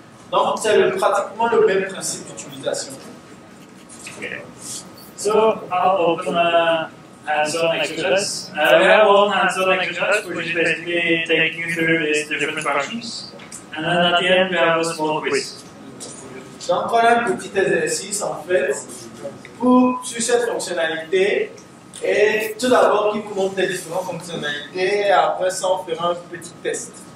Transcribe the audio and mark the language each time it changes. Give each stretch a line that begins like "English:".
French: Donc, c'est pratiquement le même principe d'utilisation.
English: Okay. So I'll open a hands-on exercise. We have one hands-on exercise which is basically taking you through these different functions. And then at the end we have a small quiz.
French: Donc on a un petit exercice en fait sur cette fonctionnalité. Et tout d'abord qui vous montre les différentes fonctionnalités. Et après ça on fera un petit test.